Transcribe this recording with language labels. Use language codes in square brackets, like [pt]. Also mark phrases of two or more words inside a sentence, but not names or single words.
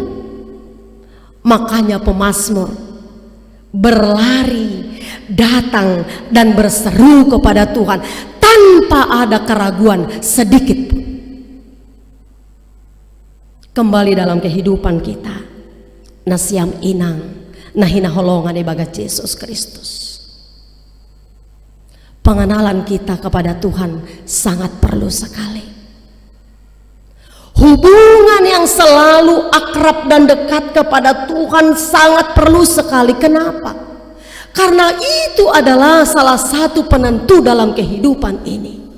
[id] Makanya pemazmur berlari, datang dan berseru kepada Tuhan tanpa ada keraguan sedikit pun. Kembali dalam kehidupan kita, [bts] nasiam inang nahina holongan ibagat Yesus Kristus. [id] Pengenalan kita kepada Tuhan sangat perlu sekali. Hubungan yang selalu akrab dan dekat kepada Tuhan sangat perlu sekali. Kenapa? Karena itu adalah salah satu penentu dalam kehidupan ini.